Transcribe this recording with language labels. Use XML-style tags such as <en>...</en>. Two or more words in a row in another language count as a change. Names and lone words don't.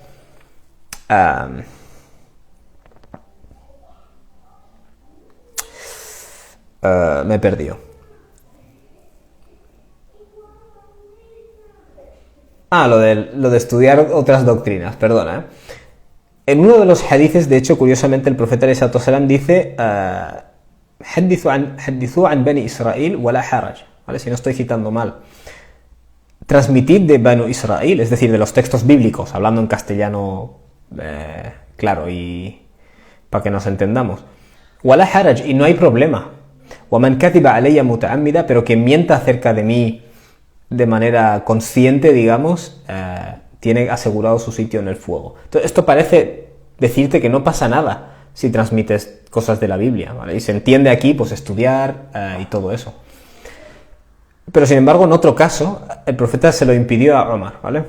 <es>Me he perdido. Lo de estudiar otras doctrinas, perdona, En uno de los hadices, de hecho, curiosamente, el profeta ﷺ dice</es> <ar>حدثوا عن بني إسرائيل ولا حرج,</ar> <es>¿vale? Si no estoy citando mal. Transmitid de Banu Israel, es decir, de los textos bíblicos, hablando en castellano claro y para que nos entendamos.</es> <ar>ولا حرج,</ar> <es>y no hay problema.</es> <ar>ومن كذب علي متعمدا,</ar> <es>pero que mienta acerca de mí de manera consciente, digamos, tiene asegurado su sitio en el fuego. Entonces, esto parece decirte que no pasa nada si transmites cosas de la Biblia, ¿vale? Y se entiende aquí, pues, estudiar y todo eso. Pero, sin embargo, en otro caso, el profeta se lo impidió a Omar, ¿vale?</es>